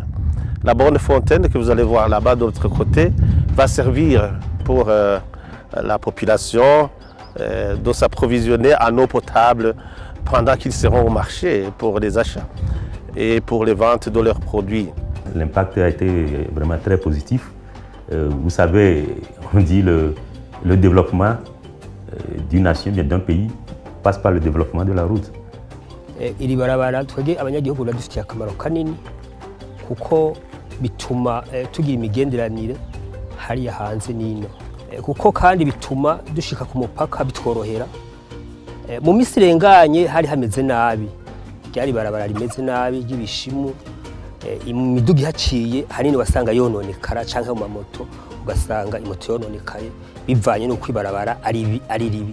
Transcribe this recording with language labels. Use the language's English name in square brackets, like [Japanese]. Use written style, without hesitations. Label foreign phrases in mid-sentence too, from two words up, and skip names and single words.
[French] La borne fontaine que vous allez voir là-bas de l'autre côté va servir pour la population de s'approvisionner en eau potable pendant qu'ils seront au marché pour les achats et pour les ventes de leurs produits. L'impact a été vraiment très positif. Vous savez, on dit le développement d'une nation, bien d'un pays, passe par le développement de la route. [Rundi] Iri barabara twege abanyagihugu radufitiye akamaro kanini kuko bituma tugira imigenderanire hariya hanze n'ino, kuko kandi bituma dushika ku mupaka bitworohera. Mu minsi irenganye hari hameze nabi, ryari barabara rimeze nabi ry'ibishimu, imiduga ihaciye hanini wasanga yononekara canke mu mamoto ugasanga imoto yononekaye bivanye n'uko ibarabara ari ribi.